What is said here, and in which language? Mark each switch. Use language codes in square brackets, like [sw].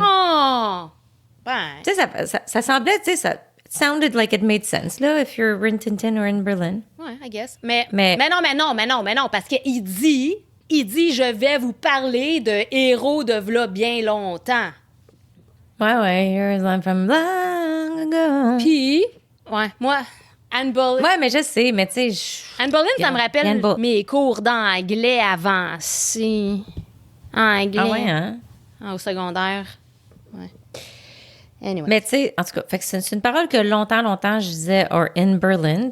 [fr] Oh! Ben... Tu sais, ça semblait, tu sais, ça [en] sounded like it made sense, là, if you're in Tintin or in Berlin. Ouais, I guess. [fr] Mais non, parce qu'il dit, je vais vous parler de héros de v'là bien longtemps. [en] Ouais, here's one from long ago. [fr] Puis, ouais, moi, Anne Boleyn. Ouais, mais je sais, mais tu sais... Anne Boleyn, ça me rappelle mes cours d'anglais avancé. Anglais. Ah ouais, hein? Au secondaire. Ouais. Anyway. Mais tu sais, en tout cas, fait que c'est une parole que longtemps, je disais [en] or in Berlin.